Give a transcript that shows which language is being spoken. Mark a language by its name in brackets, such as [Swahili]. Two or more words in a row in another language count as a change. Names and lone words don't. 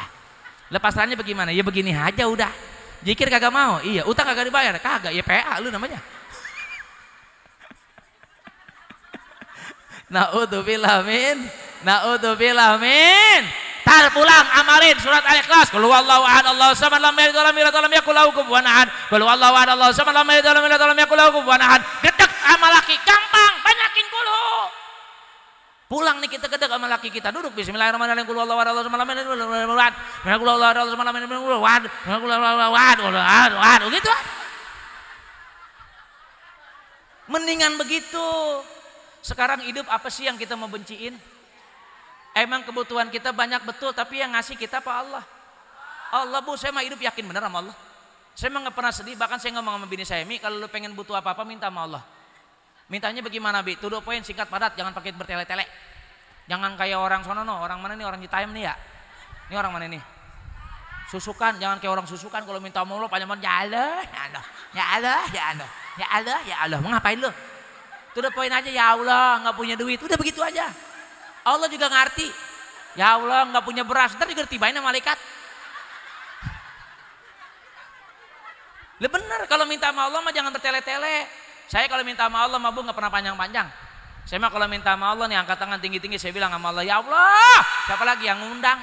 [Indonesian] Lah pasrahnya bagaimana? Ya begini aja udah. Jikir kagak mau, iya. Utang kagak dibayar, kagak. Ya PA lu namanya. [Arabic] نعوذ بالله من. [Indonesian] Tar pulang amalin surat Al-Ikhlas. [Arabic] قل هو الله أحد الله الصمد لم يلد ولم يولد ولم يكن له كفوا أحد. قل هو الله أحد الله الصمد لم يلد ولم يولد ولم يكن له كفوا أحد. [Indonesian] Gedek amal laki gampang, banyakin dulu. Pulang nih kita gedek sama laki kita, duduk bismillahirrahmanirrahim. [Arabic] قل هو الله أحد الله الصمد لم يلد ولم يولد ولم يكن له كفوا أحد. [Indonesian] Begitu. Mendingan begitu. Sekarang hidup apa sih yang kita mau benciin? Emang kebutuhan kita banyak betul, tapi yang ngasih kita apa? Allah. Allah, Bu, saya mah hidup yakin benar sama Allah. Saya mah gak pernah sedih, bahkan saya ngomong sama bini saya, Mi, kalau lu pengen butuh apa-apa minta sama Allah. Mintanya bagaimana, Bi? [English] To the point, [Indonesian] singkat padat, jangan pakai bertele-tele. Jangan kayak orang sonono, orang mana nih, orang Citayam nih ya? Ini orang mana nih? Susukan, jangan kayak orang susukan, kalau minta sama Allah panjang-panjang, [Arabic] يا الله، يا الله، يا الله، يا الله، يا الله. [Indonesian] Mau ngapain lu? [English] To the point [Indonesian] aja, [Arabic] يا الله, [Indonesian] gak punya duit, udah begitu aja. Allah juga ngerti. [Arabic] يا الله [Indonesian] nggak punya beras, ntar juga tibain sama malaikat. Lah bener, kalau minta sama Allah mah jangan bertele-tele. Saya kalau minta sama Allah mah Bu nggak pernah panjang-panjang. Saya mah kalau minta sama Allah nih angkat tangan tinggi-tinggi, saya bilang sama Allah, [Arabic] يا الله, [Indonesian] siapa lagi yang ngundang?